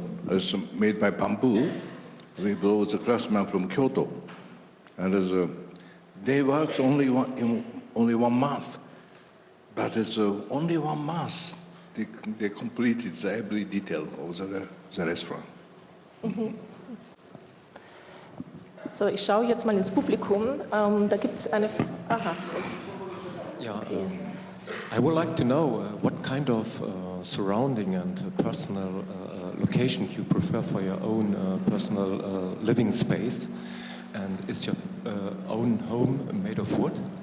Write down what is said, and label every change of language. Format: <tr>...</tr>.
<en>It's made by bamboo. We brought the craftsman from Kyoto. And they worked only 1 month. But it's only 1 month. They completed every detail of the restaurant.</en> <de>So, ich schaue jetzt mal ins Publikum. Da gibt es eine... Aha.</de> <en>Yeah, Okay. I would like to know what kind of surrounding and personal location you prefer for your own personal living space. And is your own home made of wood?</en>